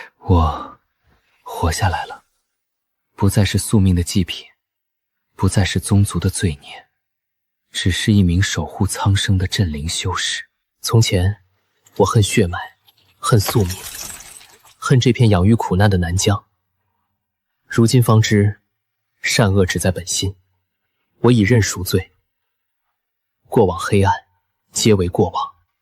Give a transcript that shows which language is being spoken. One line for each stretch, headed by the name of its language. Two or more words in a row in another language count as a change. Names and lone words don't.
Chinese: 我活下来了，不再是宿命的祭品，不再是宗族的罪孽，只是一名守護蒼生的镇靈修士。從前，我恨血脈，恨宿命，恨這片養育苦難的南疆。如今方知，善惡只在本心。我已認贖罪，過往黑暗，皆為過往。